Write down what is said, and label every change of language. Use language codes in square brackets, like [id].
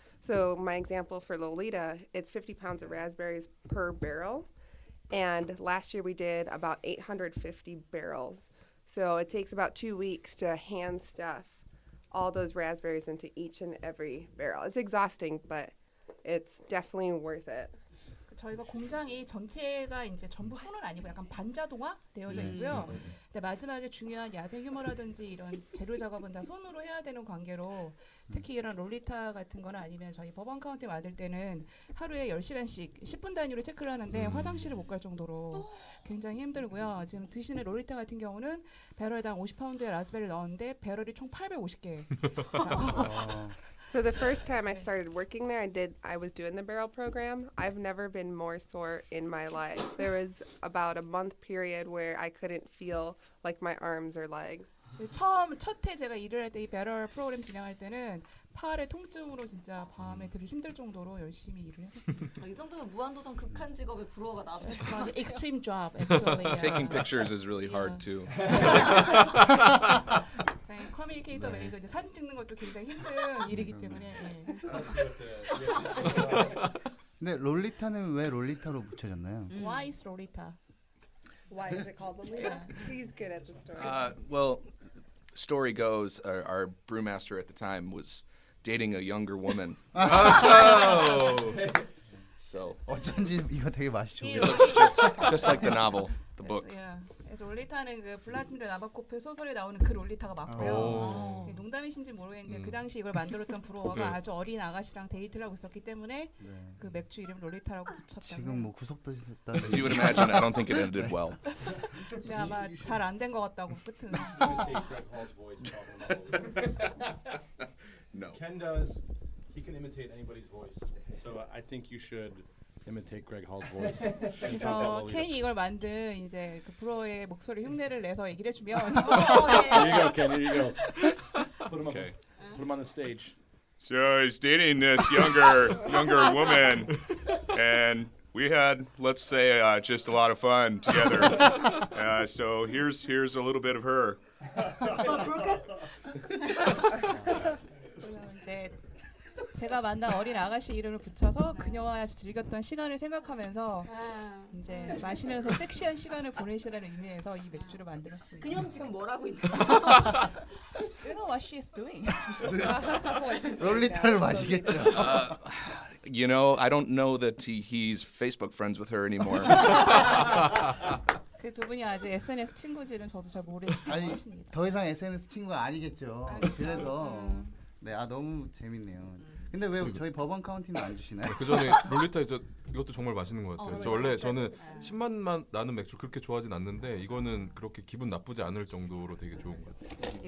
[en] So my example for Lolita, it's 50 pounds of raspberries per barrel. And last year we did about 850 barrels. So it takes about 2 weeks to hand stuff all those raspberries into each and every barrel. It's exhausting, but it's definitely worth it. [ko] 저희가 공장이 전체가 이제 전부 손은 아니고 약간 반자동화 되어져 있고요. 근데 마지막에 중요한 야생 휴머라든지 이런 재료 작업은 다 손으로 해야 되는 관계로 특히 이런 롤리타 같은 거나 아니면 저희 버번 카운티 만들 때는 하루에 10시간씩 10분 단위로 체크를 하는데 화장실을 못 갈 정도로 굉장히 힘들고요. 지금 드시는 롤리타 같은 경우는 배럴당 50파운드의 라스베리를 넣었는데 배럴이 총 850개. [en] So the first time I started working there, I was doing the barrel program. I've never been more sore in my life. There was about a month period where I couldn't feel like my arms or legs. [ko] 첫해 제가 일을 할 때 이 배럴 프로그램 진행할 때는 팔의 통증으로 진짜 밤에 되게 힘들 정도로 열심히 일을 했었습니다. 이 정도면 무한도전 극한 직업의 불어가 나왔을 [en] It's an extreme job, actually. Taking pictures is really hard too. [ko] 커뮤니케이터 매니저 이제 사진 찍는 것도 굉장히 힘든 일이기 때문에. 근데 롤리타는 왜 롤리타로 붙여졌나요? [en] Why is Lolita? Why is it called Lolita? He's good at the story. Well, the story goes our brewmaster at the time was dating a younger woman. So [ko] 어쩐지 이거 되게 맛이 [en] it [ko] 좋아요. [en] looks just like the novel, the book. [ko] 그래서 롤리타는 그 블라디미르 나바코프 소설에 나오는 그 롤리타가 맞고요. 농담이신지 모르겠는데 그 당시 이걸 만들었던 브루어가 아주 어린 아가씨랑 데이트를 하고 있었기 때문에 그 맥주 이름 롤리타라고 붙였다고. 지금 뭐 구속됐다. [en] As you would imagine, I don't think it ended well. [ko] 근데 아마 잘 안 된 것 같다고 끝은. [en] Imitate Greg Hall's voice talking about it. No. Ken does. He can imitate anybody's voice. So I think you should imitate Greg Hall's voice. [ko] 그래서 켄이 이걸 만든 이제 그 브루어의 목소리 흉내를 내서 얘기를 해주면. [en] Here you go, Ken. Here you go. Put him Okay. Put him on the stage. So he's dating this younger woman, and we had, let's say, just a lot of fun together. So here's a little bit of her. [ko] 이제 제가 만난 어린 아가씨 이름을 붙여서 그녀와 즐겼던 시간을 생각하면서 이제 마시면서 섹시한 시간을 보내시라는 의미에서 이 맥주를 만들었습니다. 그녀는 지금 뭘 하고 있나요? [en] You know what she is doing? [ko] 롤리타를 마시겠죠. [en] You know, I don't know that he's Facebook friends with her anymore. [ko] 그 두 분이 아직 SNS 친구지는 저도 잘 모르겠습니다. 아니 더 이상 SNS 친구가 아니겠죠. 그래서 너무 재밌네요. 근데 왜 저희 버번 카운티는 안 주시나요? 그 전에 롤리타 이것도 정말 맛있는 것 같아요. 원래 저는 신맛만 나는 맥주 그렇게 좋아하진 않는데 이거는 그렇게 기분 나쁘지 않을 정도로 되게 좋은 것 같아요.